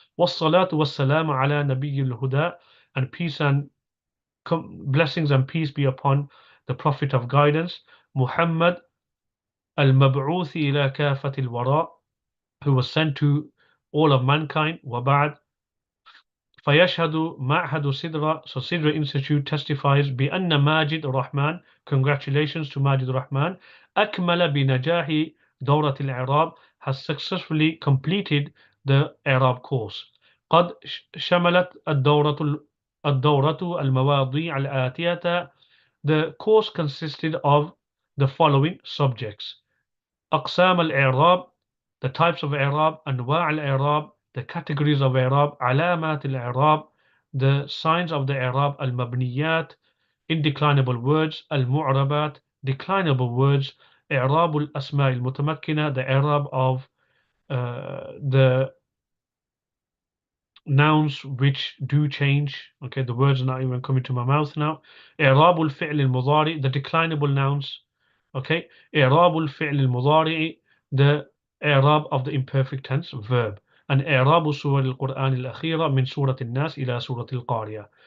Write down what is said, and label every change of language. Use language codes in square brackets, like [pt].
[ar] Wassalatu wassalamu ala nabiyyil huda, [en] and peace and blessings and peace be upon the Prophet of guidance, Muhammad [ar] al-mab'uthi ila kafatil wara, [en] who was sent to all of mankind. [ar] Wa ba'd. فيشهد معهد [en] Sidra, so Sidra Institute testifies [ar] بأن ماجد [en] Rahman, congratulations to Majid Rahman, [ar] أكمل بنجاح دورة الإعراب, [en] has successfully completed the إعراب course. [ar] قد شملت الدورة المواضيع الآتية. [en] The course consisted of the following subjects: أقسام الإعراب, the types of إعراب; أنواع الإعراب, the categories of إعراب; علامات الإعراب, the signs of the إعراب; المبنيات, indeclinable words; المعربات, declinable words; [ar] إعراب الأسماء المتمكنة, [en] the إعراب of the nouns which do change. Okay, the words are not even coming to my mouth now. [ar] إعراب الفعل المضارع, [en] the declinable nouns. Okay, [ar] إعراب الفعل المضارع, [en] the إعراب of the imperfect tense verb. [ar] And إعراب سور القرآن الأخيرة من سورة الناس إلى سورة القارية.